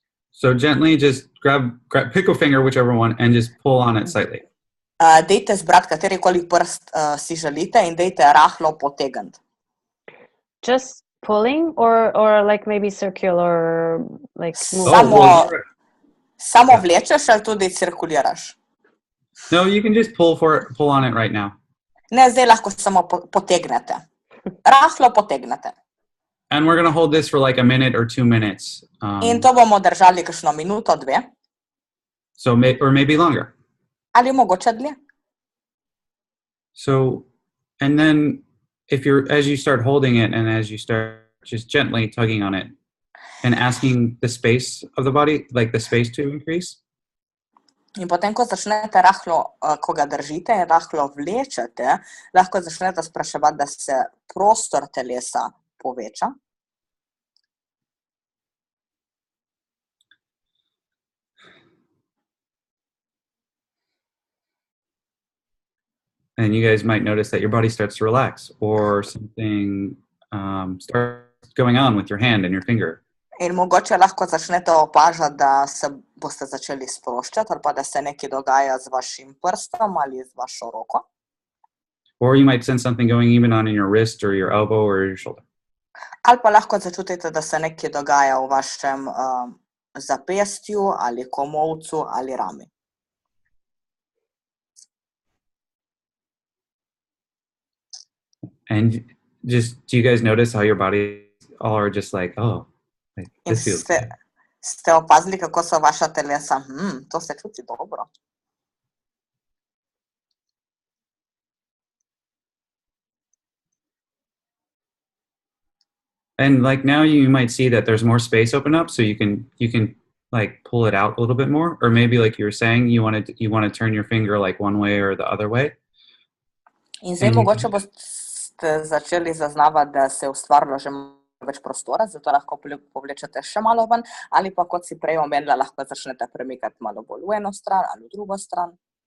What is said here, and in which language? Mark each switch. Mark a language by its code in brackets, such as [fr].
[en] So gently just pick a finger, whichever one, and just pull on it slightly. [sl] Dejte zbrati katerikoli prst si želite in dejte rahlo potegniti. [en] Just pulling or like maybe circular, like smooth? [sl] Samo vlečeš ali tudi cirkuliraš? [en] No, you can just pull on it right now. [sl] Ne, zdaj lahko samo potegnete. Rahlo potegnete. [en] And we're going to hold this for like a minute or 2 minutes. [sl] In to bomo držali kakšno minuto, 2. [en] So or maybe longer. [sl] Ali mogoče dlje. [en] So, and then as you start holding it and as you start just gently tugging on it and asking the space of the body, like the space to increase. [sl] In potem, ko začnete rahlo, ko ga držite in rahlo vlečete, lahko začnete spraševati, da se prostor telesa poveča. [en] And you guys might notice that your body starts to relax, or something starts going on with your hand and your finger. [sl] In mogoče lahko začnete opažati, da se boste začeli sproščati, ali pa da se nekaj dogaja z vašim prstom ali z vašo roko. [en] Or you might sense something going even on in your wrist or your elbow or your shoulder. [sl] Ali pa lahko začutite, da se nekaj dogaja v vašem zapestju ali komolcu ali rami. [en] And just, do you guys notice how your body all are just like, oh, like, this feels good. [sl] Ste opazili, kako so vaša telesa? To se čuti dobro. [en] And like now you might see that there's more space open up, so you can like pull it out a little bit more, or maybe like you were saying, you want to turn your finger like one way or the other way. [sl] In zdaj mogoče boste začeli zaznavati, da se je ustvarilo že več prostora, zato lahko povlečete še malo ven, ali pa kot si prej omenila, lahko začnete premikati malo bolj v eno stran ali v drugo stran.